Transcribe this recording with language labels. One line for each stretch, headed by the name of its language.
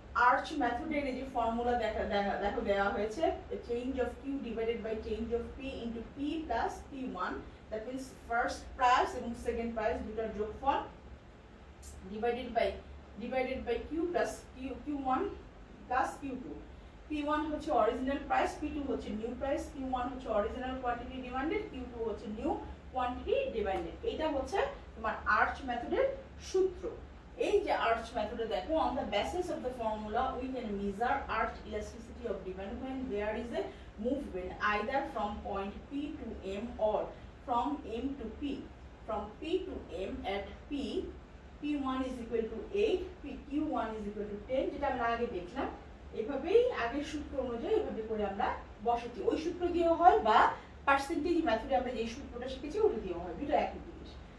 English: Arch method
Bangla: এর যে formula দেখো দেওয়া হয়েছে,
English: change of q divided by change of p into p plus p1, that means first price এবং second price
Bangla: দুটার যোগফল
English: divided by q plus q1 plus q2.
Bangla: p1 হচ্ছে original price, p2 হচ্ছে নিউ প্রাইস, q1 হচ্ছে original quantity demanded, q2 হচ্ছে new quantity demanded. এটা হচ্ছে তোমার আর্চ মেথডের সূত্র। এই যে আর্চ মেথডে দেখো,
English: on the basis of the formula we can measure arch elasticity of demand when there is a movement either from point p to m or from m to p. From p to m at p, p1 is equal to 8, q1 is equal to 10,
Bangla: যেটা আমরা আগে দেখলাম। এভাবেই আগের সূত্র অনুযায়ী এভাবে করে আমরা বসাচ্ছি, ওই সূত্র দিয়েও হয় বা পার্সেন্টেজ মেথডে আমরা যে সূত্রটা শিখেছি ওটা দিয়েও হয়, দুটো একই জিনিস।